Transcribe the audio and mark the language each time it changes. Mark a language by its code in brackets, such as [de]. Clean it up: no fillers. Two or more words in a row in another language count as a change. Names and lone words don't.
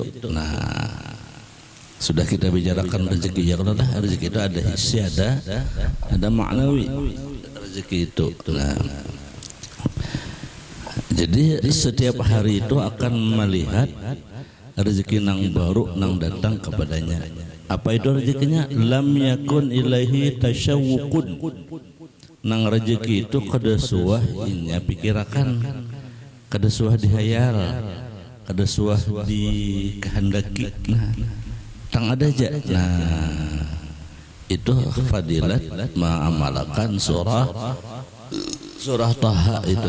[bjn] Nah, sudah kita bicarakan rezeki, ya Allah, rezeki itu ada hissi, ada maknawi. rezeki itu. Nah, jadi setiap hari itu akan melihat rezeki nang baru nang datang kepadanya. Apa itu rezekinya? [ar] Lam yakun ilaihi tasyawwuqun. [bjn] Nang rezeki itu kada suah inya pikirakan, kada suah dihayal, kada suah dikehendaki. Nah, tang ada aja. Nah, itu fadilat ma'amalakan surah Taha itu.